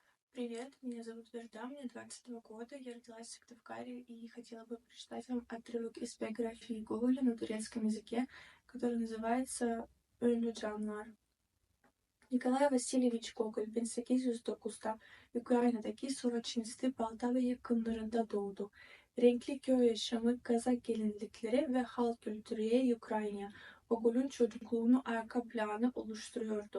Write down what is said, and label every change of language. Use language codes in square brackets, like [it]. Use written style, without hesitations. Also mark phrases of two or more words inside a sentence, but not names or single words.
[ru] Привет, меня зовут Верда, мне 22 года, я родилась в Сыктывкаре и хотела бы прочитать вам отрывок из биографии Гоголя на турецком языке, который называется «Ünlü Canlar». [tr] Nikolay Vasilievich Gogol 1809'da Ukrayna'daki Soroçinsti Baltava yakınlarında doğdu. Renkli köy yaşamı, Kazak gelinlikleri ve halk kültürü Ukrayna, Gogol'un çocukluğunu arka planı oluşturuyordu.